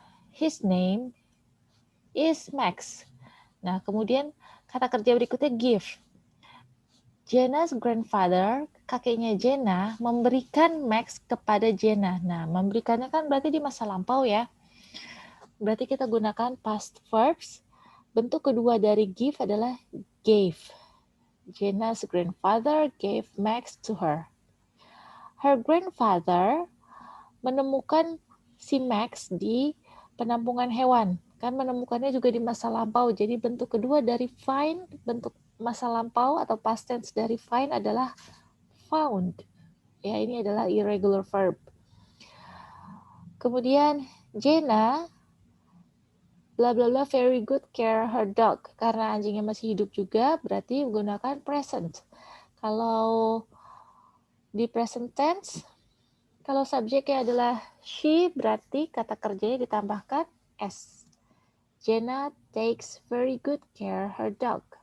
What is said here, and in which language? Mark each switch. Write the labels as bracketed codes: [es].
[en] His name is Max. [id] Nah, kemudian kata kerja berikutnya give. [en] Jenna's grandfather, [id] kakeknya Jenna, memberikan Max kepada Jenna. Nah, memberikannya kan berarti di masa lampau ya. Berarti kita gunakan past verbs. Bentuk kedua dari give adalah gave. [en] Jenna's grandfather gave Max to her. Her grandfather [id] menemukan si Max di penampungan hewan. Kan menemukannya juga di masa lampau. Jadi bentuk kedua dari find, bentuk masa lampau atau past tense dari find adalah found. Ya, ini adalah irregular verb. Kemudian [en] Jenna bla bla bla very good care her dog. [id] Karena anjingnya masih hidup juga, berarti menggunakan present. Kalau di present tense, kalau subjeknya adalah she, berarti kata kerjanya ditambahkan s. [en] Jenna takes very good care her dog.